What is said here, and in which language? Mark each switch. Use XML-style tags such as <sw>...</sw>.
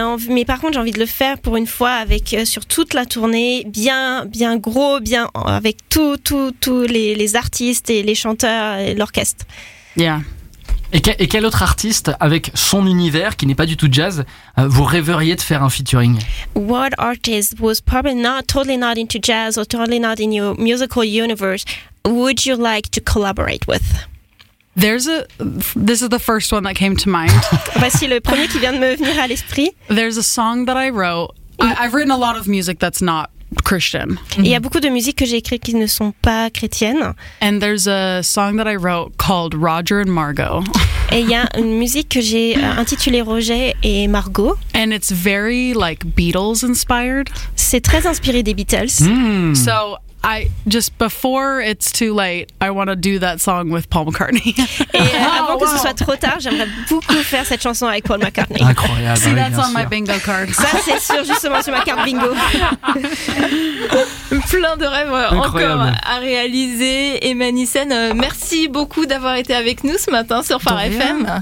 <fr>Mais par contre, j'ai envie de le faire pour une fois avec sur toute la tournée, bien bien gros, bien avec tous les artistes et les chanteurs et l'orchestre.</fr> <en>Yeah.</en> <fr>Et quel autre artiste avec son univers qui n'est pas du tout jazz vous rêveriez de faire un featuring?</fr> <en>What artist was probably not into jazz or totally not in your musical universe would you like to collaborate with? This is the first one that came to mind.</en> <fr>Voici le premier qui vient de me venir à l'esprit.</fr> <en>There's a song that I wrote. I've written a lot of music that's not Christian.</en> <fr>Il y a beaucoup de musiques que j'ai écrites qui ne sont pas chrétiennes.</fr> <en>And there's a song that I wrote called Roger and Margot.</en> <fr>Et il y a une musique que j'ai intitulée Roger et Margot.</fr> <en>And it's very like Beatles inspired.</en> <fr>C'est très inspiré des Beatles.</fr> <en>So I just before it's too late, I want to do that song with Paul McCartney.</en> <fr>Avant que ce soit trop tard, j'aimerais beaucoup faire cette chanson avec Paul McCartney. Incroyable.</fr> <en>See, that's</en> <fr>bien on</fr> <en>My bingo card.</en> <fr>Ça, c'est sûr, justement, sur ma carte bingo. Plein de rêves encore à réaliser. Emma Nissen, merci beaucoup d'avoir été avec nous ce matin sur Phare FM.</fr>